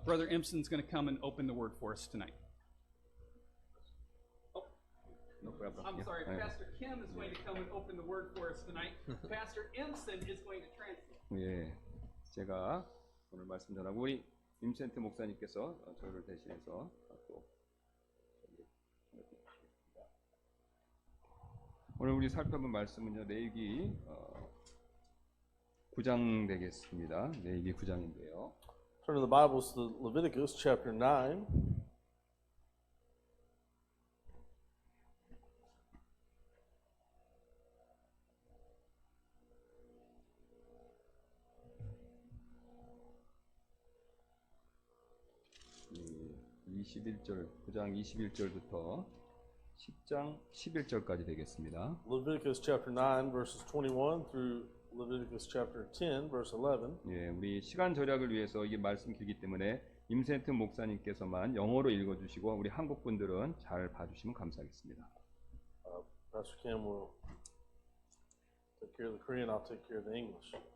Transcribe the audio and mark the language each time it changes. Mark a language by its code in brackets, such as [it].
[en] Brother Impson's going to come and open the word for us tonight. I'm sorry, Pastor Kim is going to come and open the word for us tonight. Pastor Impson is going to translate. [ko] 예, 제가 오늘 말씀 전하고 우리 임센트 목사님께서 저를 대신해서 또 오늘 우리 살펴본 말씀은요, 레위기 9장 되겠습니다. 레위기 9장인데요. [en] Turn to the Bibles to Leviticus chapter 9. [ko] 이 21절, 9장 21절부터 10장 11절까지 되겠습니다. [en] Leviticus chapter 9 verses 21 through Leviticus chapter 10 verse 11. [ko] 예, 우리 시간 절약을 위해서 이게 말씀 길기 때문에 임센트 목사님께서만 영어로 읽어주시고 우리 한국 분들은 잘 봐주시면 감사하겠습니다. [en] Pastor Kim will take care of the Korean, I'll take care of the English.